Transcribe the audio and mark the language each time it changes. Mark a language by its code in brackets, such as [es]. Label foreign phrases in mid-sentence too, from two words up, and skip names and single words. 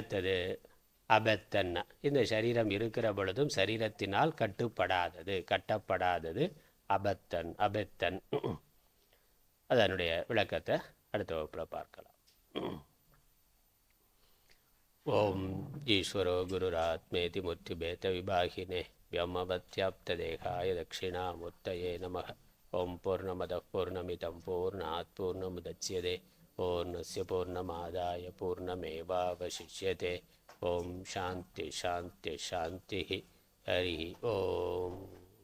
[ta] அடுத்தது அபத்தன்னா இந்த சரீரம் இருக்கிற பொழுதும் சரீரத்தினால் கட்டப்படாதது அபத்தன் அபத்தன். அதனுடைய விளக்கத்தை அடுத்த வகுப்பில் பார்க்கலாம். [sa] ओं ईश्वरो गुरुरात्मेति मूर्तिभेद विभागिने व्योमवत्याप्तदेहाय दक्षिणामूर्तये नमः. ओं पूर्णमदः पूर्णमिदं पूर्णात् पूर्णमुदच्यते पूर्णस्य पूर्णमादाय पूर्णमेवावशिष्यते. ओं शान्ति शान्ति शान्तिः. हरिः ओम्.